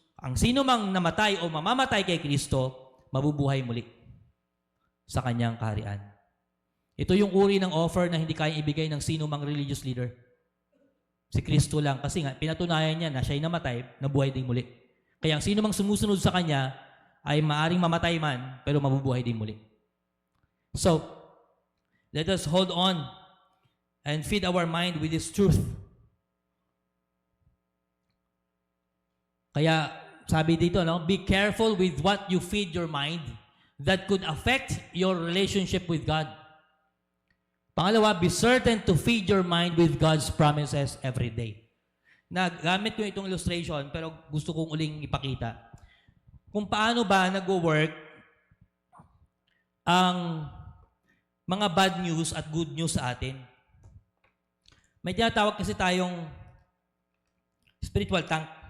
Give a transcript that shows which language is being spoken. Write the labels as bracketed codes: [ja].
[tl] Ang sino mang namatay o mamamatay kay Kristo, mabubuhay muli sa kanyang kaharian. Ito yung uri ng offer na hindi kayang ibigay ng sino mang religious leader. Si Kristo lang. Kasi nga, pinatunayan niya na siya'y namatay, nabuhay din muli. Kaya ang sino mang sumusunod sa kanya ay maaring mamatay man, pero mabubuhay din muli. [en] So, let us hold on and feed our mind with this truth. [tl] Kaya sabi dito, no, [en] be careful with what you feed your mind that could affect your relationship with God. Pangalawa, be certain to feed your mind with God's promises every day. [tl] Nagamit ko itong illustration, pero gusto kong uling ipakita. Kung paano ba nag-work ang mga bad news at good news sa atin. May tinatawag kasi tayong spiritual tank.